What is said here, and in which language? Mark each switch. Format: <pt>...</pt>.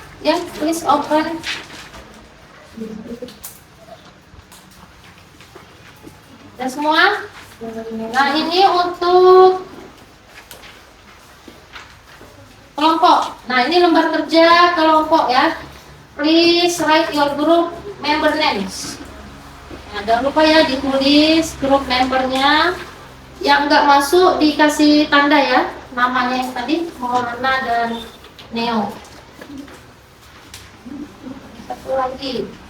<en>Ya, please open.</en> <id>Ya semua. Nah, ini untuk kelompok. Nah, ini lembar kerja kelompok ya.</id> <en>Please write your group member names.</en> <id>Nah, jangan lupa ya ditulis grup membernya. Yang nggak masuk dikasih tanda ya. Namanya yang tadi, Morna dan Neo. Satu lagi.</id>